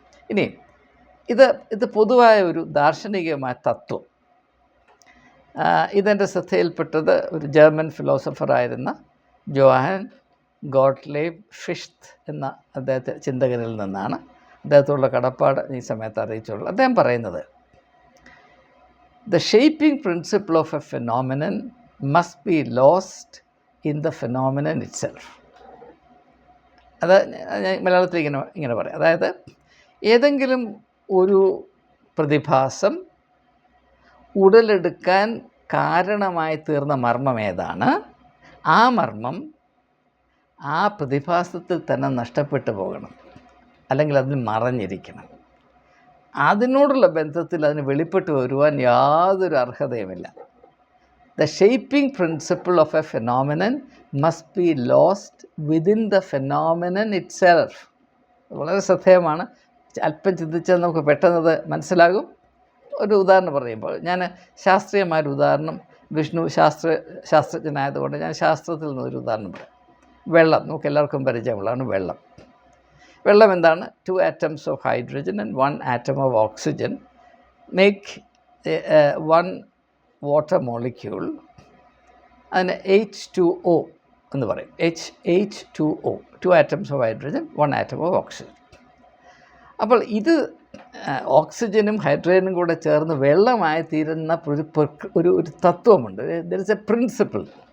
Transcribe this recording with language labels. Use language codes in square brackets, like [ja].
[ml] ഇനി ഇത് പൊതുവായ ഒരു ദാർശനികമായ തത്വം. ഇതെൻ്റെ ശ്രദ്ധയിൽപ്പെട്ടത് ഒരു ജർമ്മൻ ഫിലോസഫറായിരുന്ന ജോഹാൻ ഗോട്ട്ലീബ് ഫിഷ്ത് എന്ന അദ്ദേഹത്തെ ചിന്തകരിൽ നിന്നാണ്. അദ്ദേഹത്തോടുള്ള കടപ്പാട് ഈ സമയത്ത് അറിയിച്ചുള്ളൂ. അദ്ദേഹം പറയുന്നത്, [en] the shaping principle of a phenomenon must be lost in the phenomenon itself. [ml] അത് ഞാൻ മലയാളത്തിൽ ഇങ്ങനെ പറയാം. അതായത് ഏതെങ്കിലും ഒരു പ്രതിഭാസം ഉടലെടുക്കാൻ കാരണമായി തീർന്ന മർമ്മം ഏതാണ്, ആ മർമ്മം ആ പ്രതിഭാസത്തിൽ തന്നെ നഷ്ടപ്പെട്ടു പോകണം, അല്ലെങ്കിൽ അതിൽ മറഞ്ഞിരിക്കണം. അതിനോടുള്ള ബന്ധത്തിൽ അതിന് വെളിപ്പെട്ട് വരുവാൻ യാതൊരു അർഹതയുമില്ല. [en] The shaping principle of a phenomenon must be lost within the phenomenon itself. [ml] വളരെ ശ്രദ്ധേയമാണ്. അല്പം ചിന്തിച്ചാൽ നമുക്ക് പെട്ടെന്നത് മനസ്സിലാകും. ഒരു ഉദാഹരണം പറയുമ്പോൾ, ഞാൻ ശാസ്ത്രീയമായൊരു ഉദാഹരണം, വിഷ്ണു ശാസ്ത്രജ്ഞനായതുകൊണ്ട് ഞാൻ ശാസ്ത്രത്തിൽ നിന്നൊരു ഉദാഹരണം പറയാം. വെള്ളം നമുക്ക് എല്ലാവർക്കും പരിചയമുള്ളതാണ്. വെള്ളം എന്താണ്? [en] 2 atoms of hydrogen and 1 atom of oxygen make 1 water molecule. [ml] അതിന് H2O എന്ന് പറയും. H2O, [en] 2 atoms of hydrogen, 1 atom of oxygen. [ml] അപ്പോൾ ഇത് ഓക്സിജനും ഹൈഡ്രജനും കൂടെ ചേർന്ന് വെള്ളമായി തീരുന്ന ഒരു തത്വമുണ്ട്. [en] There is a principle.